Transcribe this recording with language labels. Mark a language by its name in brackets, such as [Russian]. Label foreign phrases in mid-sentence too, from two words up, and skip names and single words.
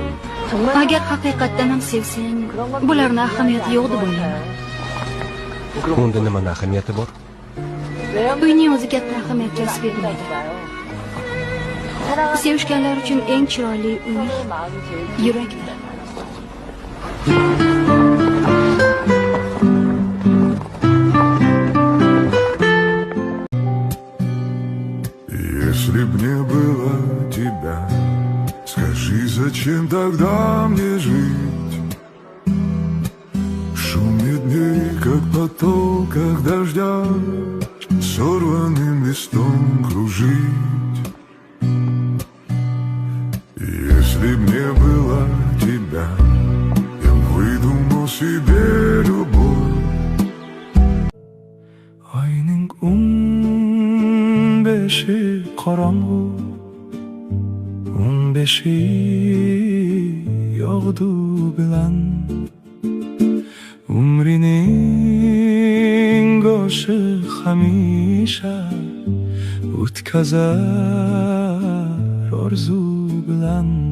[Uzbek] Agar haqiqatdan ham sevsang, bularning ahamiyati yo'q deb o'ylayman. Unda nimaning ahamiyati bor? Uyning o'zi katta ahamiyat kasb etmaydi. Sevishganlar uchun eng chiroyli uy yurakdir. [Russian] Если б не было тебя, скажи, зачем тогда мне жить? В шуме дней, как потоках дождя, сорванным листом кружить. Если б не было тебя, я б выдумал себе любовь. [Uzbek] Ayning beşi qorong'u, 15 yog'du bilan umrining go'shi hamisha o'tkazar orzu bilan.